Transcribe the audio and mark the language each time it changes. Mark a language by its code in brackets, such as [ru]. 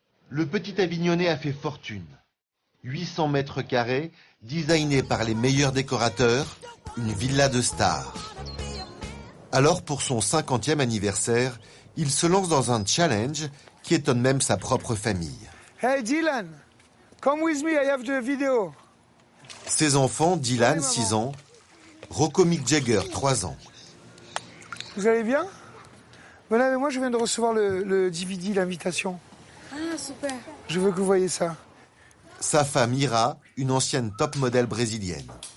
[fr] Le petit Avignonnais a fait fortune. 800 mètres carrés, designé par les meilleurs décorateurs, une villa de stars. Alors, pour son 50e anniversaire, il se lance dans un challenge qui étonne même sa propre famille. [en] Hey Dylan, come with me, I have the video. [fr] Ses enfants, Dylan, 6 ans, Rocco Mick Jagger, 3 ans. Vous allez bien? Ben là, mais moi, je viens de recevoir le DVD, l'invitation. Ah, super. Je veux que vous voyez ça. Sa femme, Ira, une ancienne top modèle brésilienne.